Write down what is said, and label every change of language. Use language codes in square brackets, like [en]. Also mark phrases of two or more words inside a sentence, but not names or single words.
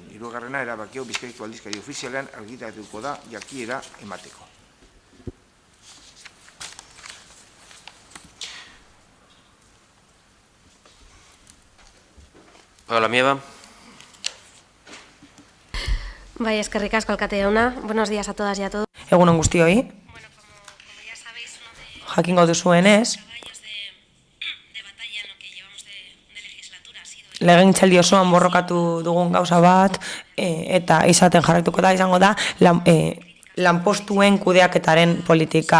[eu] Hirugarrena, erabaki hau Bizkaiko aldizkari ofizialean argitaratuko da jakiera emateko. Paola Mieba. Bai, eskerrik asko alkate jauna. [es] Buenos días a todas y a todos. [eu] Egunon guztioi. Jakingo duzuenez, legegintzaldi osoan borrokatu dugun gauza bat, eta izaten jarraituko da, izango da, lanpostuen kudeaketaren politika.